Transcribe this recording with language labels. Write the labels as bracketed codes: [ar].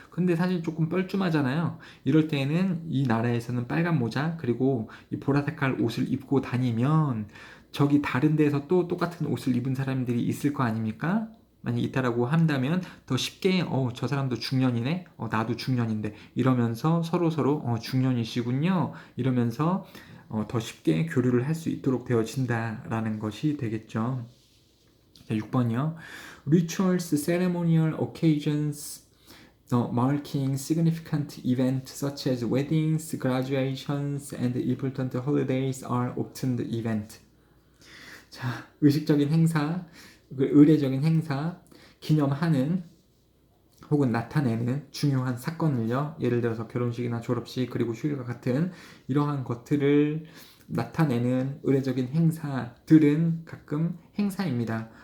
[ko] 근데 사실 조금 뻘쭘하잖아요. 이럴 때에는 이 나라에서는 빨간 모자 그리고 이 보라색깔 옷을 입고 다니면 저기 다른 데에서 또 똑같은 옷을 입은 사람들이 있을 거 아닙니까? 만약 있다라고 한다면 더 쉽게 저 사람도 중년이네, 나도 중년인데 이러면서 서로 중년이시군요 이러면서 더 쉽게 교류를 할 수 있도록 되어진다라는 것이 되겠죠. 자, 6번이요. [en] Rituals, ceremonial occasions marking significant events such as weddings, graduations, and important holidays are often the event. [ko] 자, 의식적인 행사, 의례적인 행사, 기념하는 혹은 나타내는 중요한 사건을요. 예를 들어서 결혼식이나 졸업식 그리고 휴일과 같은 이러한 것들을 나타내는 의례적인 행사들은 가끔 행사입니다.